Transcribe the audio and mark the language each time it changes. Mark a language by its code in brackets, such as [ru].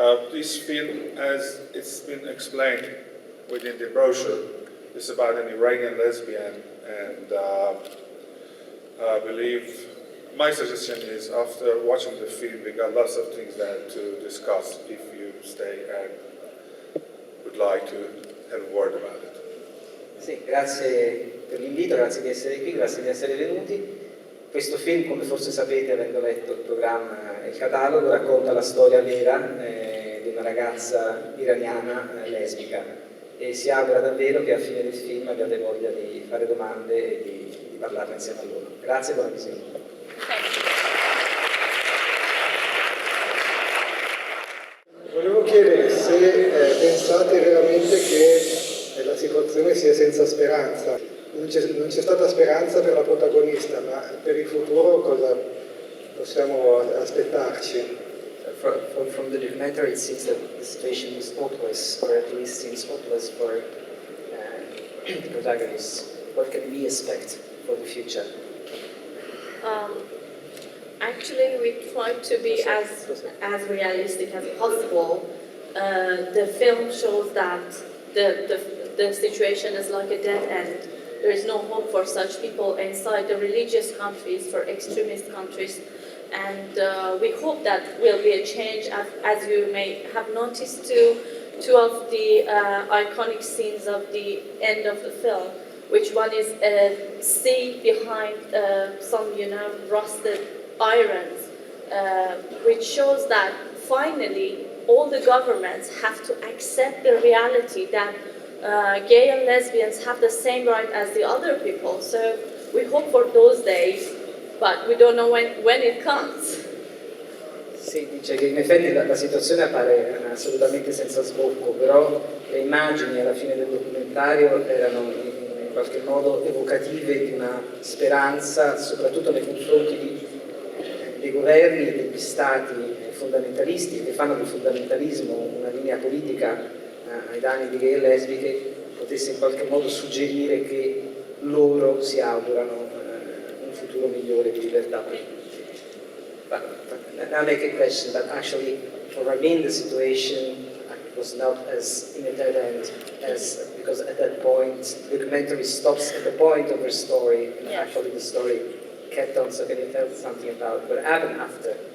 [en] This film, as it's been explained within the brochure, is about an Iranian lesbian, and I believe my suggestion is after watching the film we got lots of things there to discuss if you stay and would like to have a word about it. [it] Sì, grazie per l'invito, grazie di essere qui, grazie di essere venuti. Questo film, come forse sapete avendo letto il programma e il catalogo, racconta la storia vera di una ragazza iraniana lesbica e si augura davvero che alla fine del film abbiate voglia di fare domande e di parlarne insieme a loro. Grazie e buona visione. Volevo chiedere se pensate veramente che la situazione sia senza speranza. Non c'è stata speranza per la protagonista, ma per il futuro cosa possiamo aspettarci? [en] From the documentary, it seems that the situation is hopeless, or at least seems hopeless for the protagonists. What can we expect for the future? Actually, we try to be as realistic as possible. The film shows that the situation is like a dead end. There is no hope for such people inside the religious countries, for extremist countries. And we hope that will be a change. As you may have noticed, two of the iconic scenes of the end of the film, which one is a sea behind some, rusted irons, which shows that finally all the governments have to accept the reality that gay and lesbians have the same right as the other people. So we hope for those days, but we don't know when it comes. [it] Sì, dice che in effetti la situazione appare assolutamente senza sbocco, però le immagini alla fine del documentario erano in qualche modo evocative di una speranza, soprattutto nei confronti dei governi e degli stati fondamentalisti che fanno del fondamentalismo una linea politica ai danni di gay e lesbiche, potesse in qualche modo suggerire che loro si augurano un futuro migliore di libertà per tutti. [en] But now I make a question, but actually for Ramin the situation was not as in a dead end as, because at that point the documentary stops at the point of her story, and actually the story kept on. So can you tell something about what happened after?